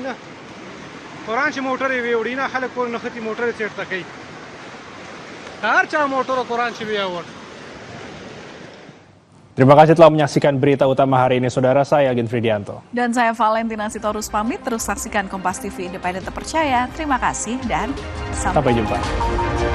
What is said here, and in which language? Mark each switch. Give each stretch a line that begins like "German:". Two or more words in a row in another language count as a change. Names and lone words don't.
Pashto: نه قرآن چې موټر یې ویوړي نه خلک کور نښتي موټر یې چېرته کوي هر چا موټر قرآن چې ویوړ.
Indonesian: Terima kasih telah menyaksikan berita utama hari ini, saudara. Saya Agin Fridianto. Dan saya Valentina Sitorus pamit. Terus saksikan Kompas TV Independen Terpercaya. Terima kasih dan sampai jumpa.